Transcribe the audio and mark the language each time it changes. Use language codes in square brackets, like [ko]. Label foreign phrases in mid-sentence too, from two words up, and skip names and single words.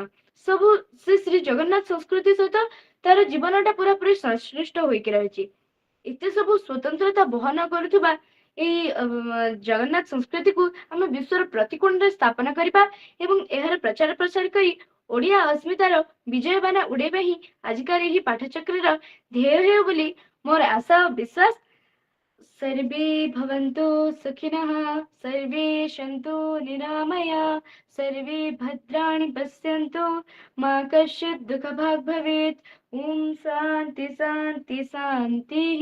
[or] ସେ ଶ୍ରୀ ଜଗନ୍ନାଥ ସଂସ୍କୃତି ସହିତ ତାର ଜୀବନଟା ପୁରାପୁରି ସଂଶ୍ଳିଷ୍ଟ ହୋଇକି ରହିଛି। ଏତେ ସବୁ ସ୍ୱତନ୍ତ୍ରତା ବହନ କରୁଥିବା ଏଇ ଜଗନ୍ନାଥ ସଂସ୍କୃତିକୁ ଆମେ ବିଶ୍ୱର ପ୍ରତି କୋଣରେ ସ୍ଥାପନ କରିବା ଏବଂ ଏହାର ପ୍ରଚାର ପ୍ରସାର କରି ଓଡ଼ିଆ ଅସ୍ମିତାର ବିଜୟ ବାନା ଉଡ଼େବା ହିଁ ଆଜିକାର ଏହି ପାଠଚକ୍ର ଧ୍ୟେୟ ହେଉ ବୋଲି ମୋର ଆଶା ଓ ବିଶ୍ୱାସ। [sa] सर्वे भवन्तु सुखिनः, सर्वे सन्तु निरामया, सर्वे भद्राणि पश्यन्तु, मा कश्चित् दुःखभाग् भवेत्। ओम शांति शांति शांतिः।